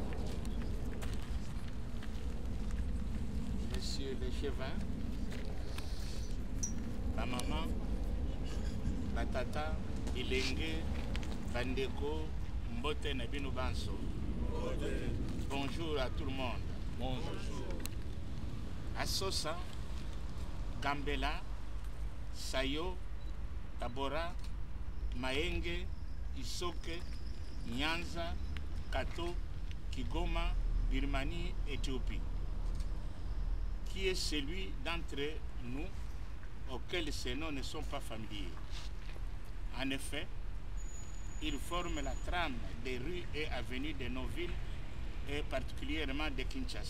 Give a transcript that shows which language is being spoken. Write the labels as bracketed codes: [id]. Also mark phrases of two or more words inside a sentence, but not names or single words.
[fr] Monsieur le Chevin, ma maman, ma tata, [ln] Ilenge, Bandeko, Mbote Nabino Banso. [fr] Bonjour à tout le monde. Bonjour. Assosa, Gambela, Sayo, Tabora, Maenge, Isoke, Nyanza, Kato, Kigoma, Birmanie, Éthiopie. Qui est celui d'entre nous auxquels ces noms ne sont pas familiers? En effet, ils forment la trame des rues et avenues de nos villes et particulièrement de Kinshasa.